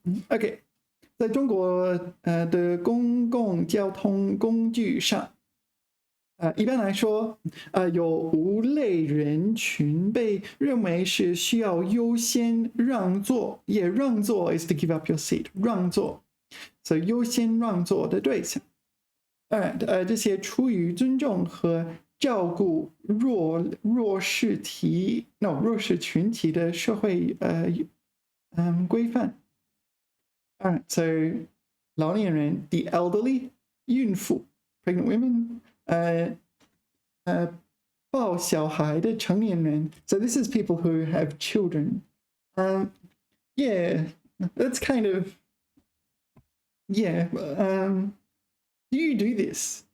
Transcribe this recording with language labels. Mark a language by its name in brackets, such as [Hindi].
[Chinese] Okay, 在中国的公共交通工具上，一般来说，有5类人群被认为是需要优先让座。 [English] 也让座 is to give up your seat， 让座 ，so [Chinese] 优先让座的对象。这些出于尊重和照顾弱势群体的社会规范。 [English] Alright, so 老年人 the elderly, 孕妇 pregnant women, [Chinese] 抱小孩的成年人 [English] so this is people who have children. Yeah, that's kind of, yeah. Do you do this?